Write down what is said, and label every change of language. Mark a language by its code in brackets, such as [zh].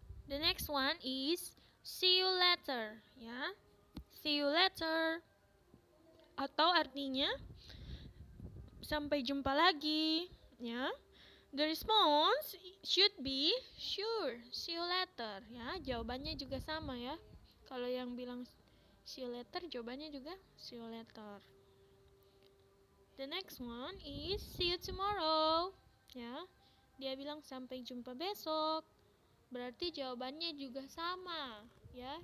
[en] The next one is see you later ya. See you later. [id] atau artinya sampai jumpa lagi, ya. [en] The response should be sure, see you later, ya. [id] Jawabannya juga sama ya. Kalau yang bilang [en] see you later, [id] jawabannya juga see you later. [en] The next one is see you tomorrow, ya. [id] Dia bilang sampai jumpa besok. Berarti jawabannya juga sama, ya.